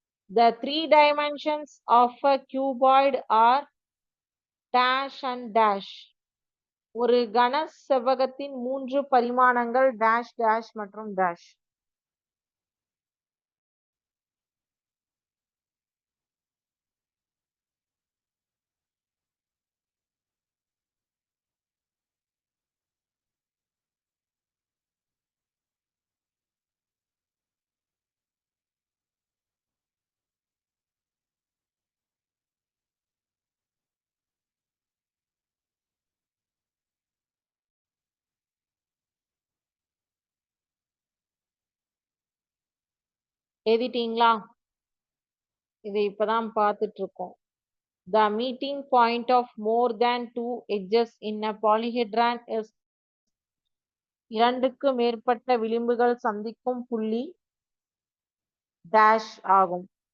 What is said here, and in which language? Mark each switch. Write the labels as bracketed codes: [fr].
[en] The 3 dimensions of a cuboid are dash and dash. [ta] ஒரு கன செவ்வகத்தின் 3 பரிமாணங்கள் dash dash மற்றும் dash. எழுதிட்டீங்களா? இதை இப்பதான் பார்த்துட்டு இருக்கோம். [en] The meeting point of more than 2 edges in a polyhedron is. [ta] இரண்டுக்கு மேற்பட்ட விளிம்புகள் சந்திக்கும் புள்ளி dash ஆகும்.